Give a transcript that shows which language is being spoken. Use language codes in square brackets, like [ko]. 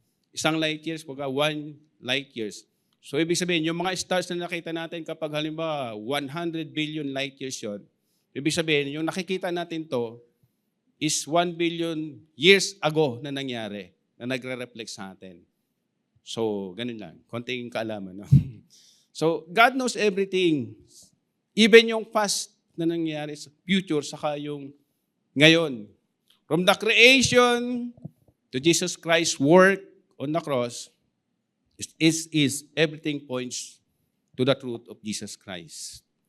[tl] Isang light years, pagka 1 light years. So, ibig sabihin, yung mga stars na nakita natin kapag halimbawa 100 billion light years yun, ibig sabihin, yung nakikita natin to is 1 billion years ago na nangyari, na nagre-reflect sa atin. So, ganun lang. Konting kaalaman. No? [en] So, God knows everything. [tl] Even yung past na nangyari sa future, saka yung ngayon. [en] From the creation to Jesus Christ's work on the cross, is everything points to the truth of Jesus Christ.